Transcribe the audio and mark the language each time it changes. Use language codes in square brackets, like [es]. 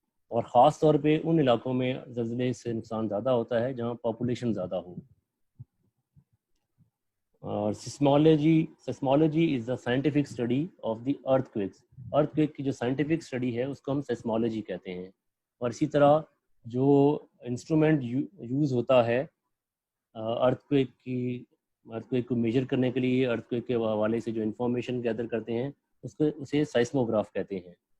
[ur] اور خاص طور پہ ان علاقوں میں زلزلے سے نقصان زیادہ ہوتا ہے جہاں پاپولیشن زیادہ ہو. [en] اور seismology is the scientific study of the earthquakes. [ur] Earth quick کی جو سائنٹیفک اسٹڈی ہے اس کو ہم سیسمولوجی کہتے ہیں. اور اسی طرح جو انسٹرومنٹ یوز ہوتا ہے ارتھ کویک کی ارتھ کو میجر کرنے کے لیے ارتھ کے حوالے سے جو انفارمیشن گیدر کرتے ہیں اسے سائسموگراف کہتے ہیں.